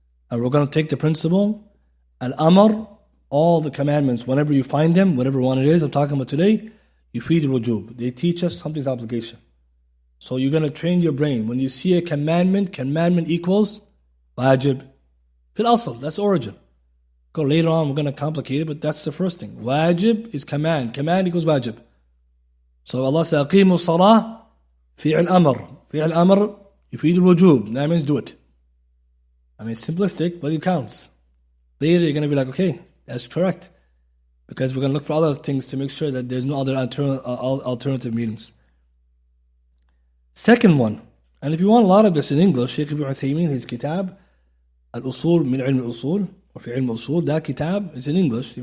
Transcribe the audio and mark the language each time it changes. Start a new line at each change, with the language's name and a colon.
English: And we're going to take the principle, al-amr, all the commandments, whenever you find them, whatever one it is I'm talking about today, you feed al-wujub. They teach us something's obligation. So you're going to train your brain. When you see a commandment equals wajib. Fil asl, that's origin. Go later on, we're going to complicate it, but that's the first thing. Wajib is command. Command equals wajib. So Allah says,
Arabic: أقيموا الصلاة فعل أمر. فعل أمر يفيد الوجوب.
English: That means do it. I mean, simplistic, but it counts. Later you're going to be like, okay, that's correct. Because we're going to look for other things to make sure that there's no other alternative meanings. Second one, and if you want a lot of this in English, Shaykh Ibn Uthaymeen, his kitab, Al-Usul min ilm al-Usul, or fi ilm al-Usul, that kitab is in English.